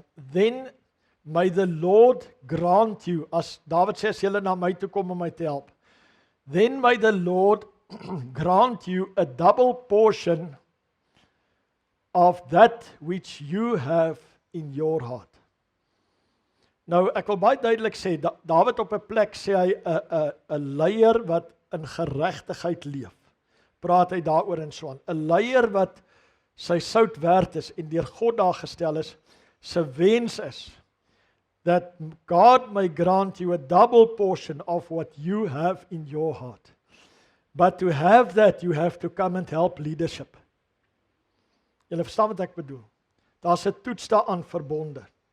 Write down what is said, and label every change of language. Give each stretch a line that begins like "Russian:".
English: Then may the Lord grant you,
Afrikaans: as Dawid sê, as julle na my toe kom om my te help,
English: then may the Lord grant you a double portion of that which you have in your heart.
Afrikaans: Nou, ek wil baie duidelik sê, Dawid op 'n plek sê hy, 'n leier wat in geregtigheid leef, praat hy daaroor en so aan. 'n leier wat sy sout werd is en deur God daar gestel is, sy wens is,
English: that God may grant you a double portion of what you have in your heart. But to have that, you have to come and help leadership.
Afrikaans: Julle verstaan wat ek bedoel. Daar's 'n toets daaraan verbonde.